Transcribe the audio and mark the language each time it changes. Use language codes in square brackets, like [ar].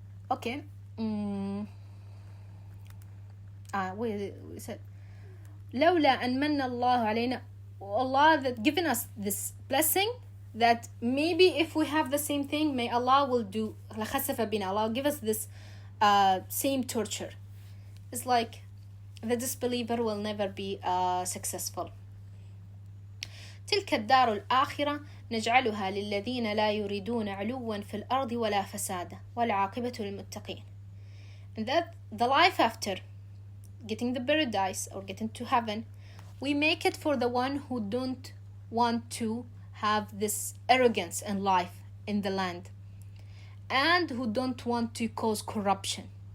[en] Okay. We said [ar] لولا أن من الله علينا, [en] Allah that given us this blessing, that maybe if we have the same thing, may Allah will do [ar] لخسف بنا, [en] Allah give us this same torture. It's like the disbeliever will never be successful. [ar] تلك الدار الآخرة نجعلها للذين لا يريدون علوا في الأرض ولا فسادا والعاقبة للمتقين. [en] And that the life after getting the paradise or getting to heaven, we make it for the one who don't want to have this arrogance in life in the land, and who don't want to cause corruption.